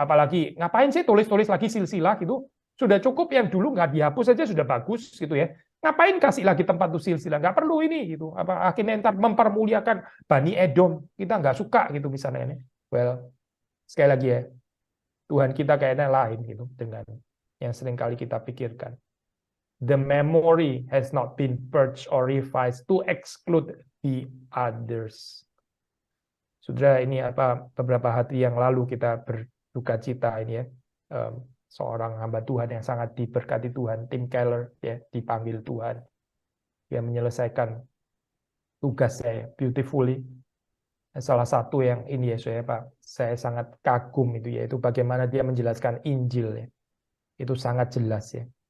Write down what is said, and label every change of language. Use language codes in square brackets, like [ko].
[id] Apalagi ngapain sih tulis-tulis lagi silsilah gitu? Sudah cukup yang dulu nggak dihapus saja sudah bagus gitu ya. Ngapain kasih lagi tempat tuh silsilah? Nggak perlu ini gitu. Apa akhirnya ntar mempermuliakan Bani Edom? Kita nggak suka gitu misalnya ini. Well, sekali lagi ya, Tuhan kita kayaknya lain gitu dengan yang seringkali kita pikirkan. [en] The memory has not been purged or revised to exclude the others. [id] Saudara, ini beberapa hari yang lalu kita berduka cita ini ya, seorang hamba Tuhan yang sangat diberkati Tuhan, Tim Keller ya, dipanggil Tuhan, dia menyelesaikan tugasnya beautifully. Salah satu yang ini ya saya sangat kagum itu yaitu bagaimana dia menjelaskan Injil ya, itu sangat jelas ya.